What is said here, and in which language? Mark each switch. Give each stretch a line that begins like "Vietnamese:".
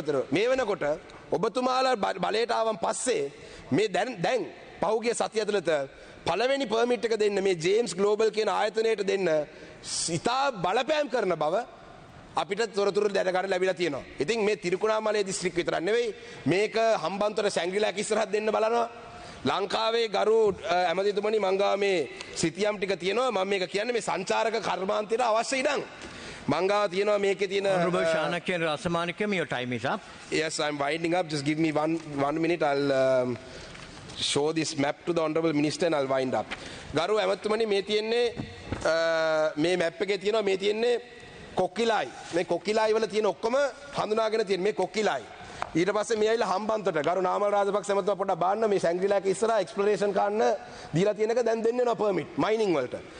Sinhala: මේ වෙනකොට ඔබතුමාලා බලයට ආවන් පස්සේ මේ දැන් පහුගිය සතිය ඇතුළත පළවෙනි පර්මිට් එක දෙන්න මේ ජේම්ස් ග්ලෝබල් කියන ආයතනයට දෙන්න ඉතා බලපෑම් කරන බව අපිට තොරතුරු දැනගන්න ලැබිලා තියෙනවා. ඉතින් මේ තිරිකුණාමලේ දිස්ත්‍රික්ක විතරක් නෙවෙයි මේක හම්බන්තොට සැංග්‍රිලාක ඉස්සරහට දෙන්න බලනවා. ලංකාවේ ගරු ඇමතිතුමනි මං ගාව මේ සිතියම් ටික තියෙනවා. මම මේක කියන්නේ මේ සංචාරක කර්මාන්තයට අවශ්‍ය ඉඩම්. මං ගාව තියෙනවා මේකේ තියෙන
English: Honorable Shanakyan Rasamanikam, your time is up. Yes, I'm winding up. Just give me one minute. I'll show this map to the Honorable Minister and I'll wind up.
Sinhala: ගරු ඇමතිතුමනි මේ තියෙන්නේ මේ මැප් එකේ තියෙනවා මේ තියෙන්නේ කොකිලයි. මේ කොකිලයි වල තියෙන ඔක්කොම හඳුනාගෙන තියෙන මේ කොකිලයි. ඊට පස්සේ මේ ඇවිල්ලා හම්බන්තොට ගරු නාමල් රාජපක්ෂ ඇමතුමා පොඩ්ඩක් බලන්න මේ සැංග්‍රිලාක ඉස්සරහා එක්ස්ප්ලොරේෂන් කරන්න දීලා තියෙන එක දැන් දෙන්නේ නැහැ පර්මිට් මයිනින් වලට.